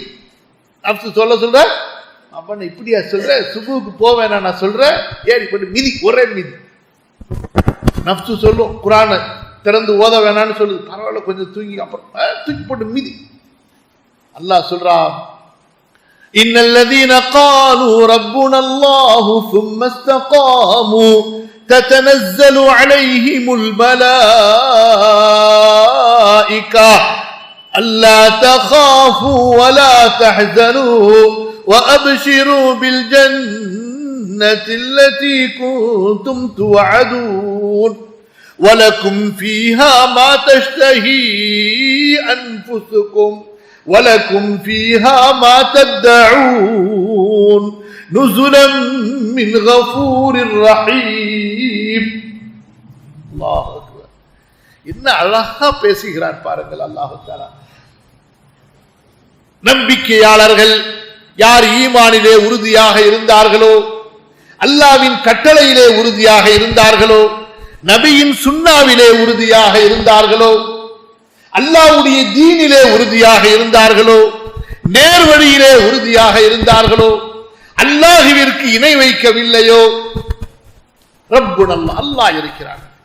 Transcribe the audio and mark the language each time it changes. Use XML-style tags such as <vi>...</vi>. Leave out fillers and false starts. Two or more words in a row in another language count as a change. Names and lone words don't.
<ta>நஃப்ஸு சொல்ல சொல்ற, அப்ப இப்படியா சொல்ற, சுபுக்கு போவேன் நான் சொல்றேன், ஏறி போட்டு மிதி, ஒரே மிதி. நஃப்ஸு சொல்லும், குர்ஆனை திறந்து ஓத வேணான்னு சொல்லுது, பரவாயில்ல கொஞ்சம் தூங்கி அப்புறம் தூக்கி போட்டு மிதி. அல்லாஹ் சொல்றான்,</ta> <ar>إن الذين قالوا ربنا الله ثم استقاموا تتنزل عليهم الملائكة ألا تخافوا ولا تحزنوا وأبشروا بالجنة التي كنتم توعدون ولكم فيها ما تشتهي أنفسكم ولكم فيها ما تدعون نزلا من غفور رحيم. الله أكبر.</ar> <ta>என்ன அழகா பேசுகிறார் பாருங்கள்</ta> <ar>الله تعالى.</ar> <ta>நம்பிக்கையாளர்கள் யார் ஈமானிலே உறுதியாக இருந்தார்களோ, அல்லாஹ்வின் கட்டளையிலே உறுதியாக இருந்தார்களோ, நபியின் சுன்னாவிலே உறுதியாக இருந்தார்களோ, அல்லாஹ்வுடைய தீனிலே உறுதியாக இருந்தார்களோ, நேர்வழியிலே உறுதியாக இருந்தார்களோ, அல்லாஹ்விற்கு இணை வைக்கவில்லையோ,</ta> <ar>ربنا الله</ar> <ta>இருக்கிறார்.</ta>